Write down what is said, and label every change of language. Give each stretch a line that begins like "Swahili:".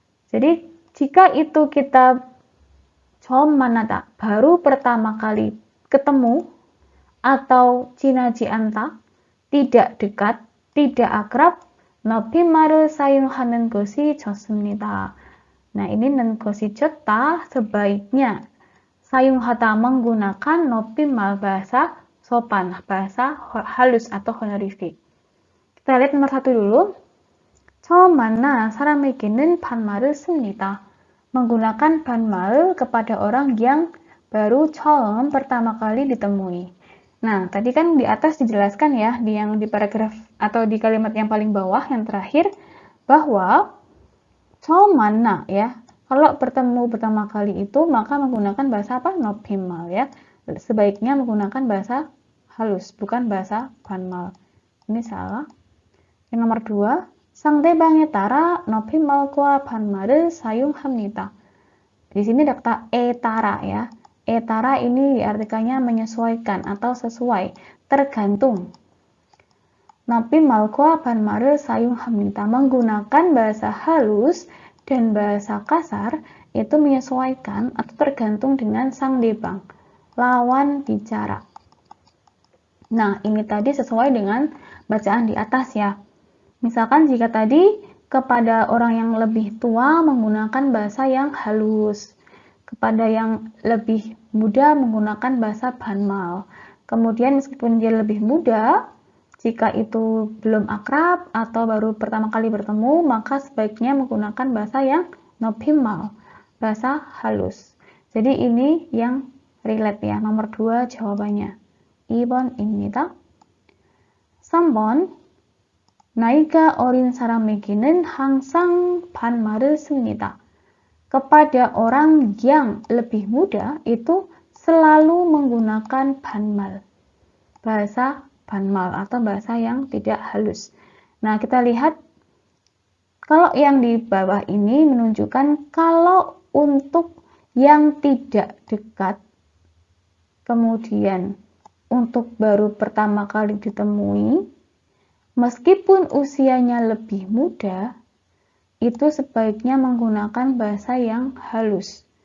Indonesian: Jadi jika itu kita
Korean: 처음 만나다,
Indonesian: baru pertama kali ketemu, atau
Korean: 친하지 않다,
Indonesian: tidak dekat, tidak akrab,
Korean: 높임말을 사용하는 것이 좋습니다.
Indonesian: Nah ini
Korean: 는 것이 좋다,
Indonesian: sebaiknya 사용하다 menggunakan 높임말 bahasa sopan, bahasa halus atau honorific. Kita lihat nomor 1 dulu.
Korean: 처음 만나 사람에게는 반말을 씁니다.
Indonesian: Menggunakan 반말 kepada orang yang baru 처음, pertama kali ditemui. Nah, tadi kan di atas dijelaskan ya, di paragraf atau di kalimat yang paling bawah, yang terakhir, bahwa
Korean: 처음 만나
Indonesian: ya, kalau bertemu pertama kali itu maka menggunakan bahasa apa? 높임말 ya. Sebaiknya menggunakan bahasa halus, bukan bahasa 반말. Ini salah. Yang nomor 2,
Korean: 상대방에 따라 높임말과 반말을 사용합니다.
Indonesian: Di sini ada kata etara ya. Etara ini diartikannya menyesuaikan atau sesuai, tergantung.
Korean: 높임말과 반말을 사용합니다.
Indonesian: Menggunakan bahasa halus dan bahasa kasar itu menyesuaikan atau tergantung dengan 상대방, lawan bicara. Nah, ini tadi sesuai dengan bacaan di atas ya. Misalkan jika tadi kepada orang yang lebih tua menggunakan bahasa yang halus, kepada yang lebih muda menggunakan bahasa 반말. Kemudian meskipun dia lebih muda, jika itu belum akrab atau baru pertama kali bertemu, maka sebaiknya menggunakan bahasa yang 높임말, bahasa halus. Jadi ini yang relate ya, nomor 2 jawabannya.
Korean: 2번입니다. 3번, 나이가 어린 사람에게는 항상 반말을 씁니다.
Indonesian: Kepada orang yang lebih muda itu selalu menggunakan 반말, bahasa 반말 atau bahasa yang tidak halus. Nah, kita lihat kalau yang di bawah ini menunjukkan kalau untuk yang tidak dekat, kemudian untuk baru pertama kali ditemui, meskipun usianya lebih muda, itu sebaiknya menggunakan bahasa yang halus.